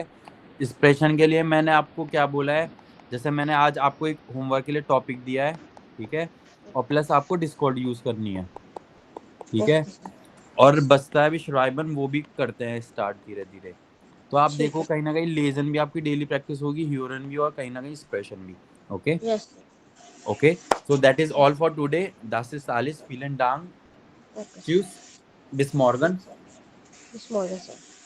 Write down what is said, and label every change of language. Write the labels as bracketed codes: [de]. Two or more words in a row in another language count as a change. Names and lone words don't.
[hi] एक्सप्रेशन के लिए मैंने आपको क्या बोला है, जैसे मैंने आज आपको एक होमवर्क के लिए टॉपिक दिया है, ठीक है? और प्लस आपको डिस्कॉर्ड यूज करनी है, ठीक है? [en] okay sir. [hi] और बचता है भी श्राइबन, वो भी करते हैं स्टार्ट धीरे धीरे। तो आप ठीक देखो, है। कहीं ना कहीं लेजन भी आपकी डेली प्रैक्टिस होगी, ह्यूरन भी, और कहीं ना कहीं एक्सप्रेशन भी, ओके? [en] yes sir. okay, so that is all for today. [de] Das ist alles, vielen Dank, [en] okay sir. [de] tschüss, bis morgen। [hi] ठीक सर। स्मॉल है सर।